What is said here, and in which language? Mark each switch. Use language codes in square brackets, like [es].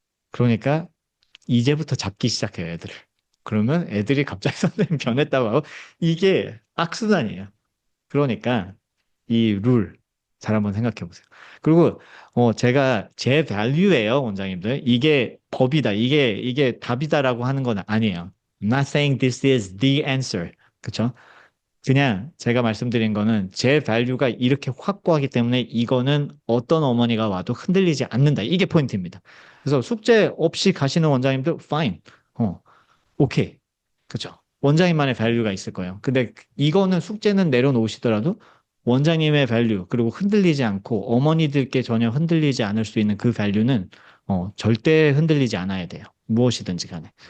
[ko] 그러니까 이제부터 잡기 시작해요, 애들을. 그러면 애들이 갑자기 선생님 변했다고 하고, 이게 악순환이에요. 그러니까 이 룰 잘 한번 생각해 보세요. 그리고 제가 제 밸류예요, 원장님들. 이게 법이다. 이게 답이다라고 하는 건 아니에요. [en] I'm not saying this is the answer. [ko] 그쵸? 그냥 제가 말씀드린 거는 제 밸류가 이렇게 확고하기 때문에 이거는 어떤 어머니가 와도 흔들리지 않는다. 이게 포인트입니다. 그래서 숙제 없이 가시는 원장님들 fine. 오케이. 그죠? 원장님만의 밸류가 있을 거예요. 근데 이거는 숙제는 내려놓으시더라도 원장님의 밸류, 그리고 흔들리지 않고 어머니들께 전혀 흔들리지 않을 수 있는 그 밸류는 절대 흔들리지 않아야 돼요. 무엇이든지 간에.